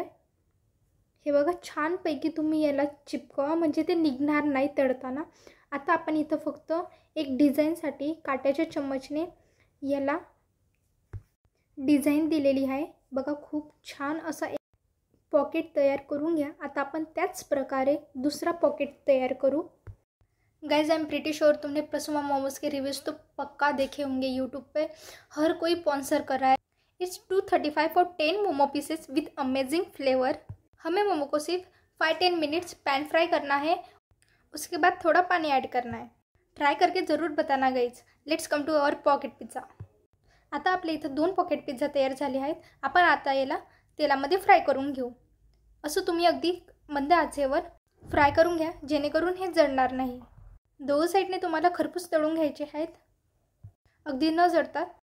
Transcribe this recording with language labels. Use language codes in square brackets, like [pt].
[mr] हे बघा छानपैकी तुम्ही याला चिपकवा म्हणजे ते निघणार नाही तळताना. आता आपण इथं फक्त एक डिझाईनसाठी काट्याच्या चम्मचने याला डिझाईन दिलेली आहे. बघा खूप छान असा एक पॉकेट तयार करून घ्या. आता आपण त्याच प्रकारे दूसरा पॉकेट तैयार करूँ. [en] guys I am pretty sure [hi] तुमने प्रसुमा मोमोज के रिव्यूज़ तो पक्का देखे होंगे यूट्यूब पे. हर कोई स्पॉन्सर कर रहा है. [en] It's 235 for 10 momo pieces with amazing flavour. [hi] हमें मोमो को सिर्फ 5-10 मिनट्स पैन फ्राई करना है. उसके बाद थोड़ा पानी ऐड करना है. ट्राय करके ज़रूर बताना guys. [en] Let's come to our pocket pizza. [mr] आता आपल्या इथं 2 पॉकेट पिझ्झा तयार झाले आहेत. आपण आता याला तेलामध्ये फ्राय करून घेऊ. असं तुम्ही अगदी मंद आचेवर फ्राय करून घ्या जेणेकरून हे जळणार नाही. दोन्ही साईडने तुम्हाला खरपूस तळून घ्यायचे आहेत अगदी न जळता.